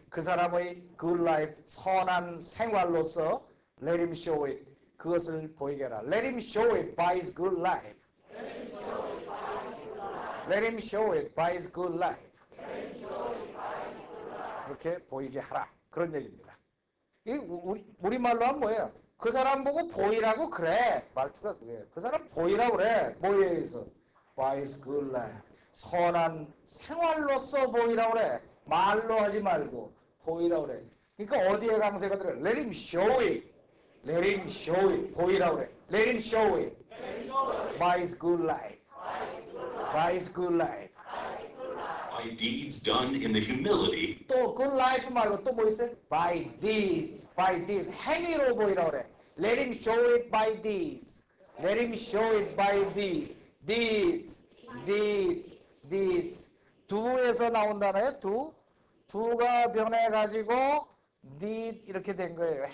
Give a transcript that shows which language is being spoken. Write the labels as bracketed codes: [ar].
[ko] 그 사람의 good life, 선한 생활로서 [en] let him show it. [ko] 그것을 보이게 하라. [en] let him show it by his good life. let him show it by his good life. [ko] 그렇게 보이게 하라. 그런 얘기입니다. 이 우리말로 하면 뭐예요? 그 사람 보고 보이라고 그래. 말투가 그거예요. 그 사람 보이라고 그래. 뭐에 의해서? [en] By his good life. [ko] 선한 생활로서 보이라고 그래. 말로 하지 말고 보이라고 그래. 그러니까 어디에 강세가 들어요? [en] Let him show it. Let him show it. [ko] 보이라고 그래. [en] Let him show it. By his good life. By his good life. By deeds done in the humility [ko] 또 good life 말고 또 뭐 있어요? [en] By deeds. [ko] 행위로 보이라고 그래. [en] Let him show it by deeds. Let him show it by deeds. deeds. [ko] do에서 나온다나요? do가 변해가지고 did 이렇게 된 거예요.